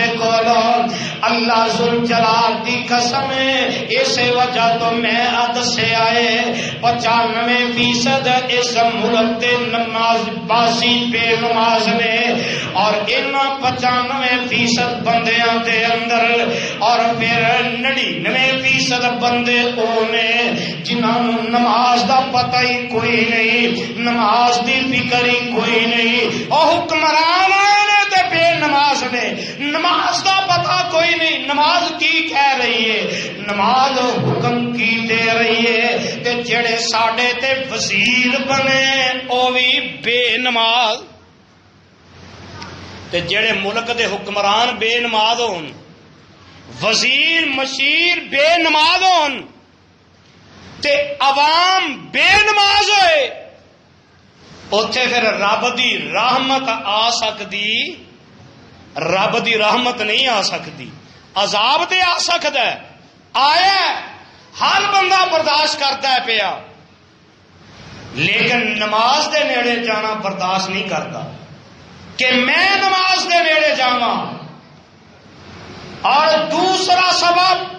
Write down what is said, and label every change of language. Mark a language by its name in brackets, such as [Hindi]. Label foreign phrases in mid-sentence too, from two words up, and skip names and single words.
[Punjabi] کولو اللہ ذوالجلال دی قسم ہے اسی وجہ تو میں دسے آئے 95% اس ملک دے نماز باسی بے نماز نے اور ان 95% بندیاں دے اندر اور پھر 99% بندے او نے جنہاں نوں نماز دا پتہ ہی کوئی نہیں نماز دی فکر ہی کوئی نہیں او حکمران آئے نے تے بے نماز نے نماز دا پتہ کوئی نہیں نماز کی کہہ رہی ہے نماز حکم کی دے رہی ہے کہ جڑے ساڈے تے وزیر بنے او بھی بے نماز تے جڑے ملک دے حکمران بے نماز ہون وزیر مشیر بے نماز ہون تے عوام بے نماز ہوئے اوتھے پھر رب دی رحمت آ سکتی رب دی رحمت نہیں آ سکتی عذاب تے آ سکتا ہے آیا ہر بندہ برداشت کرتا ہے پیا لیکن نماز دے نیڑے جانا برداشت نہیں کرتا کہ میں نماز دے نیڑے جاواں اور دوسرا سبب